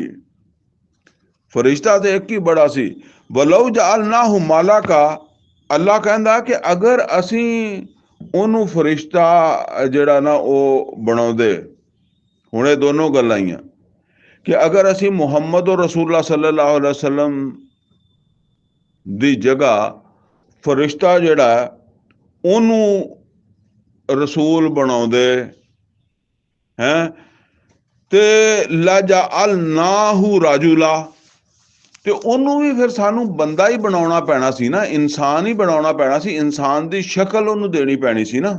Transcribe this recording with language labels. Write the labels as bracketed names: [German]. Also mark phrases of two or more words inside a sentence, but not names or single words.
[Punjabi] ਫਰਿਸ਼ਤਾ ਤੇ ਇੱਕ ਹੀ ਬੜਾ ਸੀ। [Arabic] ولو جعلناه ملكا, [Punjabi] ਅੱਲਾਹ ਕਹਿੰਦਾ ਕਿ ਅਗਰ ਅਸੀਂ ਉਹਨੂੰ ਫਰਿਸ਼ਤਾ ਜਿਹੜਾ ਨਾ ਉਹ ਬਣਾਉਂਦੇ। ਹੁਣ ਇਹ ਦੋਨੋਂ ਗੱਲਾਂ ਹੀ ਆ ਕਿ ਅਗਰ ਅਸੀਂ ਮੁਹੰਮਦ [Arabic] رسول الله صلى الله عليه وسلم [Punjabi] ਦੀ ਜਗ੍ਹਾ ਫਰਿਸ਼ਤਾ ਜਿਹੜਾ ਉਹਨੂੰ ਰਸੂਲ ਬਣਾਉਂਦੇ ਹੈ, ਤੇ [Arabic] لجعلناه رجلا, [Punjabi] ਤੇ ਉਹਨੂੰ ਵੀ ਫਿਰ ਸਾਨੂੰ ਬੰਦਾ ਹੀ ਬਣਾਉਣਾ ਪੈਣਾ ਸੀ ਨਾ, ਇਨਸਾਨ ਹੀ ਬਣਾਉਣਾ ਪੈਣਾ ਸੀ, ਇਨਸਾਨ ਦੀ ਸ਼ਕਲ ਉਹਨੂੰ ਦੇਣੀ ਪੈਣੀ ਸੀ ਨਾ।